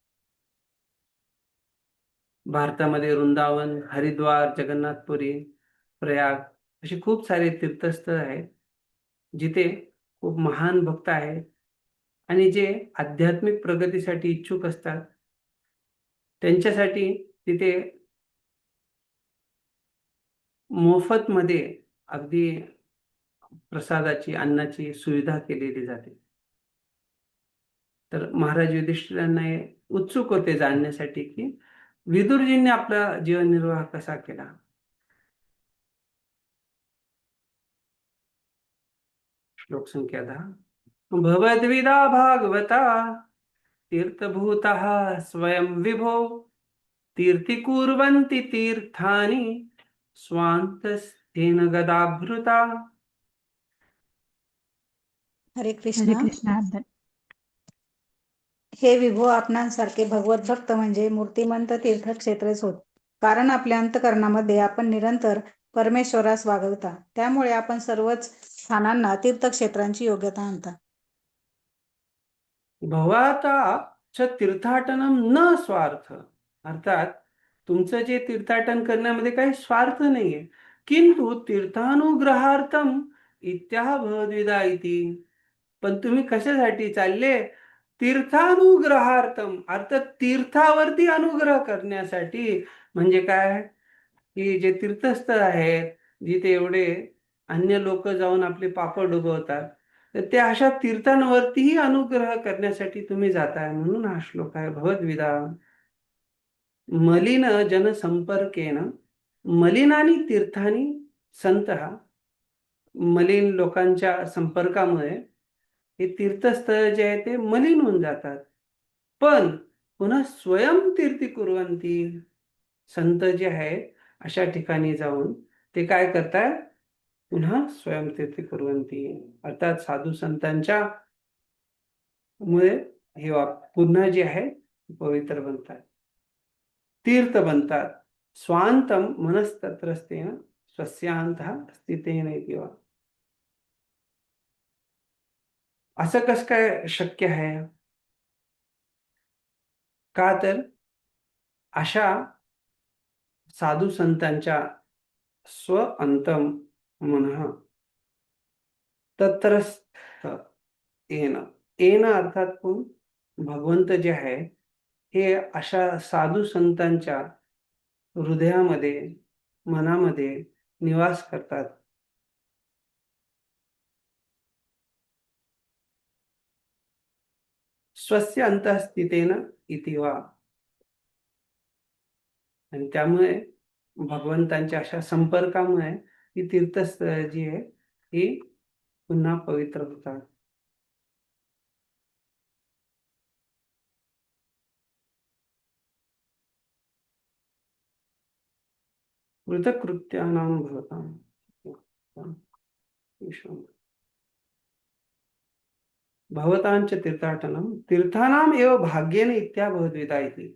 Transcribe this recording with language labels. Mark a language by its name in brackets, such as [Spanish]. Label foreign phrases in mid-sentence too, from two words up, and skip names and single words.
[Marathi] भारतामध्ये वृंदावन, हरिद्वार, जगन्नाथपुरी, प्रयाग अशी खूप सारे तीर्थस्थळ आहेत जिथे खूप महान भक्त आहेत आणि जे आध्यात्मिक प्रगतीसाठी इच्छुक असतात त्यांच्यासाठी तिथे मोफत मध्ये अगदी प्रसादाची, अन्नाची सुविधा केलेली जाते. तर महाराज युधिष्ठिरांना हे उत्सुक होते जाणण्यासाठी की विदुरजींनी आपला जीवननिर्वाह कसा केला. श्लोक संख्या 10. [Sanskrit] भवद्विदा भागवता तीर्थभूतः स्वयं विभो तीर्थी कुर्वन्ति तीर्थानि स्वान्तस्तेन गदाभृता. हरे हरे कृष्णा. कृष्णा. [Marathi] हे विभो, आपणांसारखे भगवत भक्त म्हणजे मूर्तिमंत तीर्थक्षेत्रेच होत. कारण आपल्या अंतःकरणामध्ये आपण निरंतर परमेश्वरास वागवता. त्यामुळे आपण सर्वच स्थानांना तीर्थक्षेत्रांची योग्यता आणता. [Sanskrit] भवाता च तीर्थाटनम न स्वार्थ. [Marathi] अर्थात तुमचं जे तीर्थाटन करण्यामध्ये काही स्वार्थ नाहीये. [Sanskrit] किंतु तीर्थानुग्रहार्थम इत्याह भवद्विधा इति. [Marathi] पण तुम्ही कशासाठी चालले? तीर्थानुग्रहार्थम, अर्थात तीर्थावरती अनुग्रह करण्यासाठी. म्हणजे काय की जे तीर्थस्थळ आहेत जिथे एवढे अन्य लोक जाऊन आपले पाप डुबवतात, तर त्या अशा तीर्थांवरतीही अनुग्रह करण्यासाठी तुम्ही जाताय. म्हणून हा श्लोक आहे भगवद्गीता. [Sanskrit] मलिन जनसंपर्केन मलिनानी तीर्थानी संतः. [Marathi] मलिन लोकांच्या संपर्कामुळे हे तीर्थस्थळ जे आहे ते मलिन होऊन जातात. [Sanskrit] पण पुन्हा स्वयंतीर्थी कुर्वन्ति. [Marathi] संत जे आहेत अशा ठिकाणी जाऊन ते काय करतात? पुन्हा [Sanskrit] स्वयंतीर्थी कुर्वन्ति. [Marathi] अर्थात साधू संतांच्या मुळे हे पुन्हा जे आहे पवित्र बनतात, तीर्थ बनतात. [Sanskrit] स्वांतम मनस्तत्रस्तेन स्वस्यांतः स्थितेन इति वा. [Marathi] असं कसं काय शक्य आहे? का तर अशा साधू संतांच्या [Sanskrit] स्व अंतम मनः तत्रस्थ येन. [Marathi] येन अर्थात कोण? भगवंत जे आहे हे अशा साधू संतांच्या हृदयामध्ये, मनामध्ये निवास करतात. [Sanskrit] स्वस्य अंतःस्थितेन इति वा. [Marathi] आणि त्यामुळे भगवंतांच्या अशा संपर्कामुळे ही तीर्थस्थळ जी आहे ही पुन्हा पवित्र होतात. [Sanskrit] कृतकृत्यानां भवतां भवतांच तीर्थाटनम तीर्थानाम एव भाग्येन इत्या भवद्विधा इति.